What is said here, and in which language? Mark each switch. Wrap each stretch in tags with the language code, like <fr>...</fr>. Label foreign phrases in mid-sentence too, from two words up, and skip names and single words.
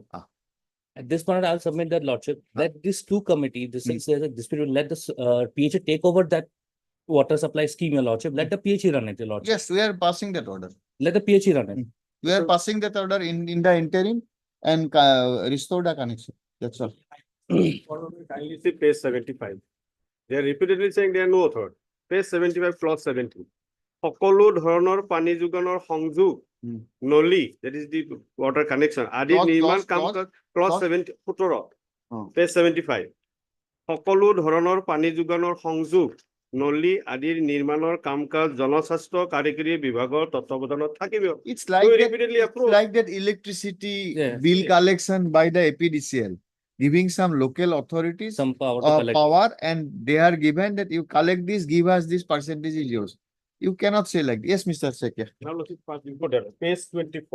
<en>At this point, I'll submit that, lordship, that these two committees, since there's a dispute, will let the PHE take over that water supply scheme, your lordship. Let the PHE run it, your lordship. Yes, we are passing that order. Let the PHE run it. We are passing that order in the interim and restore the connection. That's all. Kindly see page 75. They are repeatedly saying they are no authority. Page 75, clause 17.</en> <as>সকলো ধৰণৰ পানী যোগানৰ সংযোগ নলী,</as> <en>that is the water connection,</en> <as>আদি নিৰ্মাণ কাম</as> <en>clause 17 page 75.</en> <as>সকলো ধৰণৰ পানী যোগানৰ সংযোগ নলী আদিৰ নিৰ্মাণৰ কাম-কাজ জনস্বাস্থ্য কাৰিকৰী বিভাগৰ তত্ত্বাৱধানত থাকিব.</as> <en>It's like that electricity bill collection by the APDCL, giving some local authorities some power and they are given that you collect this, give us this percentage is yours. You cannot say like this. Yes, Mr. Sekya. Now look at page 24.</en>